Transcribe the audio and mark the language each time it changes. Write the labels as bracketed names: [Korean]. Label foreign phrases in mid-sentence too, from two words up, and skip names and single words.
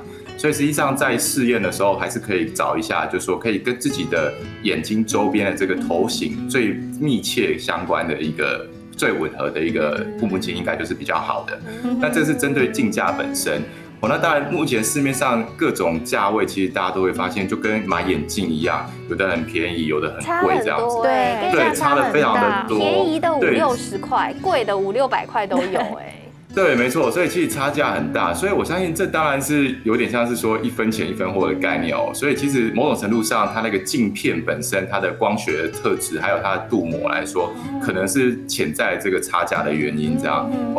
[Chinese] 所以實際上在試驗的時候，還是可以找一下，就是說可以跟自己的眼睛周邊的這個頭型最密切相關的一個最吻合的一個護目鏡，應該就是比較好的。那這是針對鏡架本身。那當然目前市面上各種價位，其實大家都會發現，就跟買眼鏡一樣，有的很便宜，有的很貴，這樣子。對，差得非常的多。便宜的50-60塊，貴的500-600塊都有对，没错，所以其实差价很大，所以我相信这当然是有点像是说1分钱1分货的概念哦。所以其实某种程度上，它那个镜片本身它的光学的特质，还有它的镀膜来说，可能是潜在这个差价的原因这样哦。